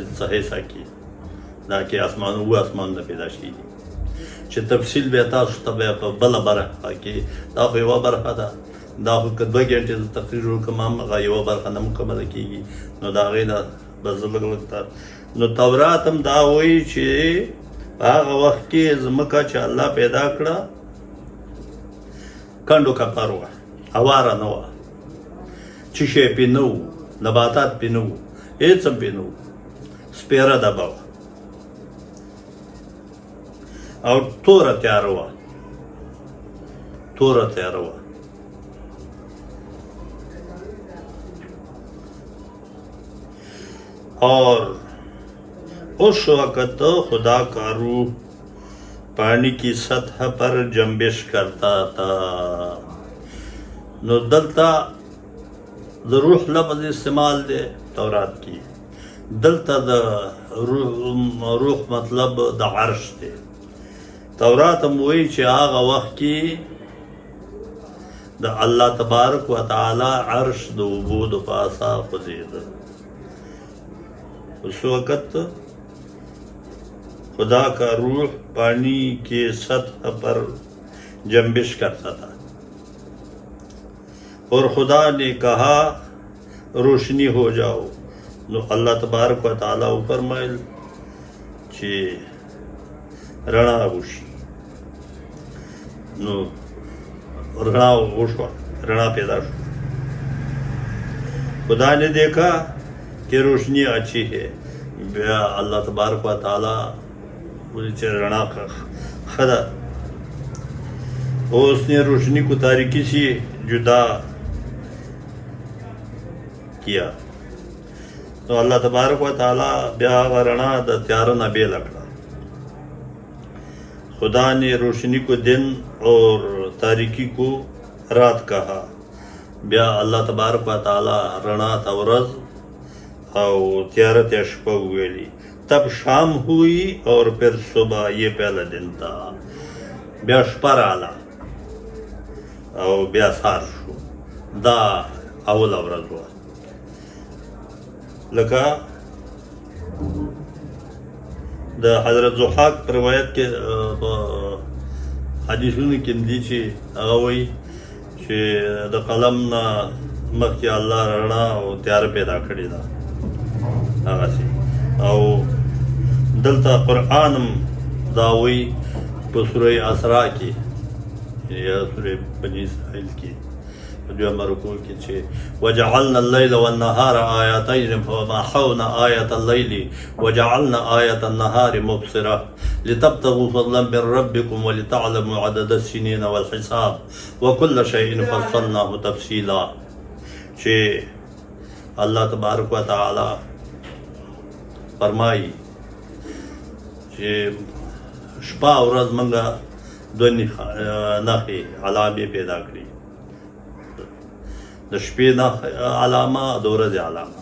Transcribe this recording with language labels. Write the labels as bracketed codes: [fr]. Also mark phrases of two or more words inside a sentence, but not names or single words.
[ps] څه حصه کې دا کې اسمانونه پیدا شوي دي چې تفصیل بیا تاسو ته بیا په بله برخه کې دا خو یوه برخه ده دا خو که 2 ګنټې زه تقریر وکړم هم هغه یوه برخه نه مکمله کېږي نو د هغې نه به زه لږ نو تورات هم دا وایي چې په هغه وخت کې ځمکه چې الله پیدا کړه کنډو کپر وه هواره نه وه چې شی پې نه و نباتات پې نه و هېڅ هم پې نه و سپېره ډبه وه او توره تیاره وه [ur] اور اس وقت خدا کا روح پانی کی سطح پر جنبش کرتا تھا. [ps] نو دلتا د روح لفظ استعمال دی تورات کې. دلته د روح مطلب د عرش دی. تورات هم وایي چې هغه وخت کې د [ar] الله تبارک و تعالی [ps] عرش د اوبو د پاسه خوځېده. [ur] اس وقت خدا کا روح پانی کے سطح پر جنبش کرتا تھا اور خدا نے کہا روشنی ہو جاؤ. [ps] نو [ar] اللہ تبارک و تعالی [ps] فرمایل چې رڼا وشي. نو رڼا وشوه، رڼا پیدا شو. [ur] خدا نے دیکھا کہ روشنی اچھی ہے. [ps] بیا [ar] اللہ تبارک و تعالی [ps] بولی چې رڼا ښه ده. [ur] اور اس نے روشنی کو تاریکی سے جدا کیا. [ps] تو [ar] اللہ تبارک و تعالی [ps] بیا هغه رڼا د تیاره نه بېله کړه. [ur] خدا نے روشنی کو دن اور تاریکی کو رات کہا. [ps] بیا [ar] اللہ تبارک و تعالی [ps] رڼا ته ورځ او تیاره ته شپه وویلي. [ur] تب شام ہوئی اور پھر صبح، یہ پہلا دن تھا. [ps] بیا شپه راغله او بیا سهار شو. دا اوله ورځ وه. لکه د حضرت ضحاک په روایت کې حدیثونو کې دي چې هغه وایي چې د قلم نه مخکې الله رڼا او تیاره پیدا کړې ده. هغسې او دلته قرآن هم دا وایي په سوره اسراء کې یا سوره بني اسرائیل کې په دویمه رکوع کې چې [ar] وجعلنا الليل والنهار آیتین فمحونا آیة الليل وجعلنا آیة النهار مبصرة لتبتغوا فضلا من ربكم ولتعلموا عدد السنين والحساب وكل شيء فصلناه تفصیلا. [ps] چې [ar] الله تبارک و تعالی [ps] فرمایي چې شپه او ورځ موږ دوه نښې علامې پیدا کړي. د شپې علامه، د ورځې علامه.